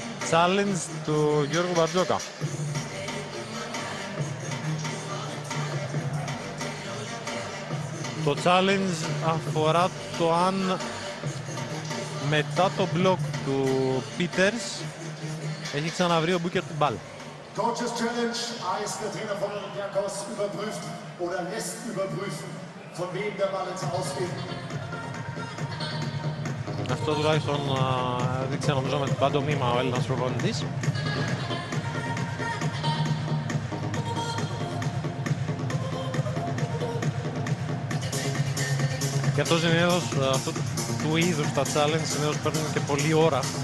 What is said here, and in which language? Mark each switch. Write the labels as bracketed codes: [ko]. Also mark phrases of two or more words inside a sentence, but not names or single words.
[el] challenge του Γιώργου Μπαρτζόκα. Το challenge αφορά το αν μετά το μπλοκ του Peters έχει ξαναβρει ο Μπούκερ την μπάλα. [de] Coaches Challenge heißt, der Trainer von Olympiakos überprüft oder lässt überprüfen, von wem der Ball jetzt ausgeht. [el] Αυτό τουλάχιστον δείξε νομίζω με την παντομήμα ο Έλληνας προπονητής. Και αυτό συνήθως, αυτού του είδους τα challenge συνήθως παίρνουν και πολλή ώρα.